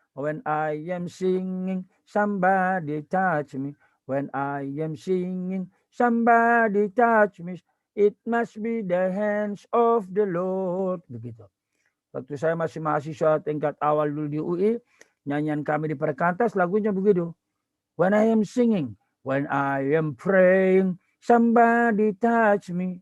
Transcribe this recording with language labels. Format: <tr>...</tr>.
<en>When I am singing, somebody touch me. When I am singing, somebody touch me. It must be the hands of the Lord.</en> <id>Begitu. Waktu saya masih mahasiswa tingkat awal dulu di UI, nyanyian kami di Perkantas lagunya begitu.</id> <en>When I am singing, when I am praying, somebody touch me.</en>